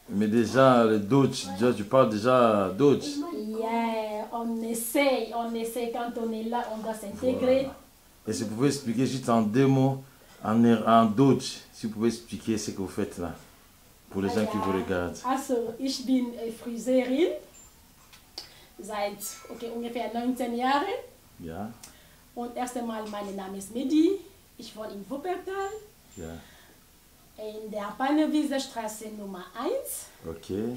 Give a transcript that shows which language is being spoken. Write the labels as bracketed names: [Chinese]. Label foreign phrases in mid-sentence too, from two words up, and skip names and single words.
[French] Mais déjà, le Dutch, déjà, tu parles déjà Dutch. Yeah, on essaie quand on est là, on doit s'intégrer. Voilà. Et si vous pouvez expliquer juste en 2 mots, en Dutch, si vous pouvez expliquer ce que vous faites là, pour les gens qui vous regardent. [German] Also, ich bin Friseurin, seit ungefähr 19 Jahren. Ja. Und erst einmal, mein Name ist Mehdi, ich wohne in Wuppertal. Ja. In der Pannewiese Straße Nummer 1. Okay.